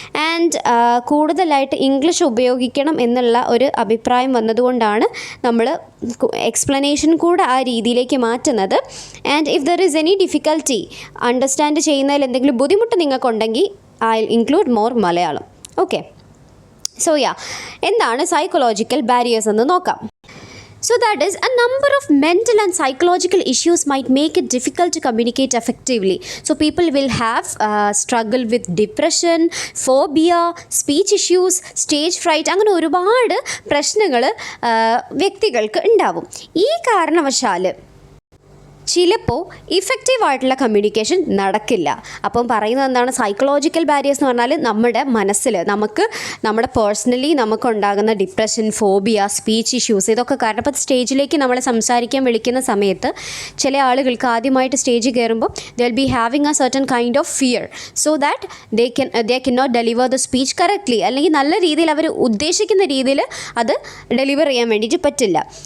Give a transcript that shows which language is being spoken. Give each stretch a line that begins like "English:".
Malayalam: And കൂടുതലായിട്ട് English ഉപയോഗിക്കണം എന്നുള്ള ഒരു അഭിപ്രായം വന്നതുകൊണ്ടാണ് നമ്മൾ എക്സ്പ്ലനേഷൻ കൂടെ ആ രീതിയിലേക്ക് മാറ്റുന്നത്.
English: and if there is any difficulty understand
Malayalam: ചെയ്യുന്നതിൽ എന്തെങ്കിലും ബുദ്ധിമുട്ട് നിങ്ങൾക്കുണ്ടെങ്കിൽ
English: I include more Malayalam.
Malayalam: Okay, so എന്താണ് സൈക്കോളജിക്കൽ ബാരിയേഴ്സ് എന്ന് നോക്കാം.
English: So that is, a number of mental and psychological issues might make it difficult to communicate effectively. So people will have struggle with depression, phobia, speech issues, stage fright.
Malayalam: അങ്ങനെ ഒരുപാട് പ്രശ്നങ്ങൾ വ്യക്തികൾക്ക് ഉണ്ടാവും. ഈ കാരണവശാൽ ചിലപ്പോൾ ഇഫക്റ്റീവായിട്ടുള്ള കമ്മ്യൂണിക്കേഷൻ നടക്കില്ല. അപ്പം പറയുന്നത് എന്താണ്, സൈക്കോളജിക്കൽ ബാരിയേഴ്സ് എന്ന് പറഞ്ഞാൽ നമ്മുടെ മനസ്സിൽ നമ്മുടെ പേഴ്സണലി നമുക്കുണ്ടാകുന്ന ഡിപ്രഷൻ, ഫോബിയ, സ്പീച്ച് ഇഷ്യൂസ്, ഇതൊക്കെ കാരണം ഇപ്പോൾ സ്റ്റേജിലേക്ക് നമ്മളെ സംസാരിക്കാൻ വിളിക്കുന്ന സമയത്ത് ചില ആളുകൾക്ക് ആദ്യമായിട്ട് സ്റ്റേജിൽ കയറുമ്പോൾ
English: they will be having a certain kind of fear, so that they can not deliver the speech correctly,
Malayalam: അല്ലെങ്കിൽ നല്ല രീതിയിൽ അവർ ഉദ്ദേശിക്കുന്ന രീതിയിൽ അത് ഡെലിവർ ചെയ്യാൻ വേണ്ടിയിട്ട് പറ്റില്ല.